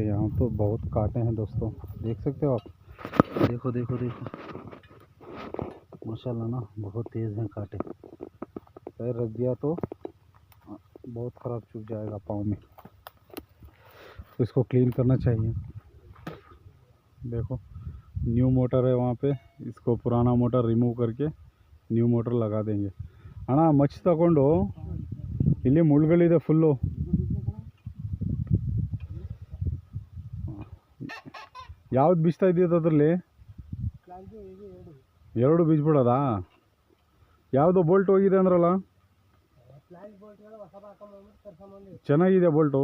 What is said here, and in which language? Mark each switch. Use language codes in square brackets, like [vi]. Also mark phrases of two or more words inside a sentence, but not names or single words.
[hi] यहाँ तो बहुत कांटे हैं दोस्तों, देख सकते हो आप। देखो देखो देखो, माशाल्लाह ना बहुत तेज़ हैं कांटे। पैर रख दिया तो बहुत ख़राब चुभ जाएगा पाँव में, तो इसको क्लीन करना चाहिए। देखो [en] new motor [hi] है वहाँ पे, इसको पुराना मोटर रिमूव करके [en] new motor [hi] लगा देंगे। [kn] ಅಣ್ಣ ಮಚ್ ತಗೊಂಡು ಇಲ್ಲಿ ಮುಳ್ಳುಗಳಿದೆ ಫುಲ್ಲು। ಯಾವ್ದು ಬೀಸ್ತಾ ಇದೆಯದು ಅದರಲ್ಲಿ? ಎರಡು ಬೀಸ್ಬಿಡೋದಾ? ಯಾವುದೋ ಬೋಲ್ಟ್ ಹೋಗಿದೆ ಅಂದ್ರಲ್ಲ, ಚೆನ್ನಾಗಿದೆ ಬೋಲ್ಟು?